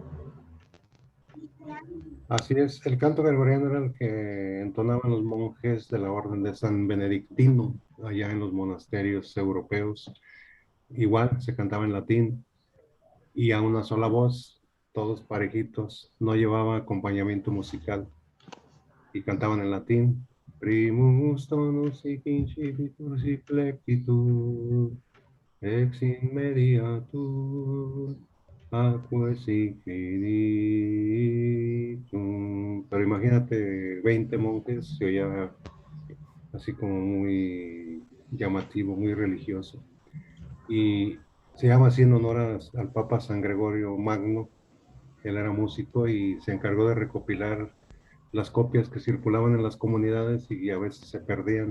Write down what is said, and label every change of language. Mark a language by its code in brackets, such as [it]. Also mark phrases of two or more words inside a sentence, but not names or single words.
[es] Así es, el canto gregoriano era el que entonaban los monjes de la orden de San Benedictino, allá en los monasterios europeos. Igual se cantaba en latín y a una sola voz, todos parejitos, no llevaba acompañamiento musical y cantaban en latín. [la] Primus tonus hic incipitur sic plectitur, ex in mediatur, aquae sic finitum. [es] Pero imagínate 20 monjes, se oía así como muy llamativo, muy religioso. Y se llama así en honor al Papa San Gregorio Magno. Él era músico y se encargó de recopilar las copias que circulaban en las comunidades y a veces se perdían.